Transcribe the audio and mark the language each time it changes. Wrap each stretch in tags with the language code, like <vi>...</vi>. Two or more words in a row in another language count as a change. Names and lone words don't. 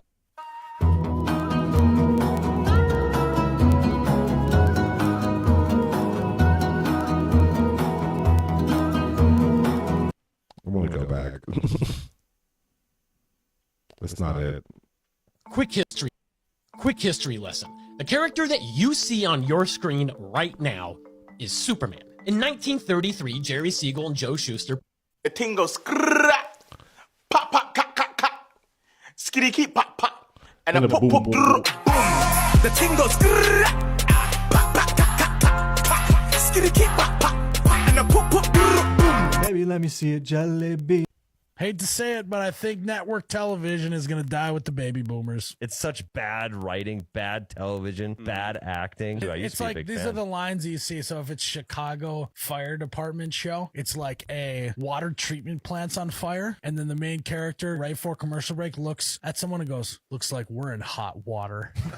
<en>I'm gonna go back. That's not it. Quick history lesson. The character that you see on your screen right now is Superman. In 1933, Jerry Siegel and Joe Shuster. The ting goes pop pop ka ka ka, skitty keep pop pop, and a pop pop boom. The ting goes pop pop ka ka ka, skitty keep pop pop, and a pop pop boom. Baby, let me see it, jelly bean. Hate to say it, but I think network television is going to die with the baby boomers. It's such bad writing, bad television, bad acting. Dude, I used It's to be a like big these fan. are the lines you see. So if it's Chicago Fire Department show, it's like a water treatment plant's on fire, and then the main character right before commercial break looks at someone and goes, "Looks like we're in hot water."</en>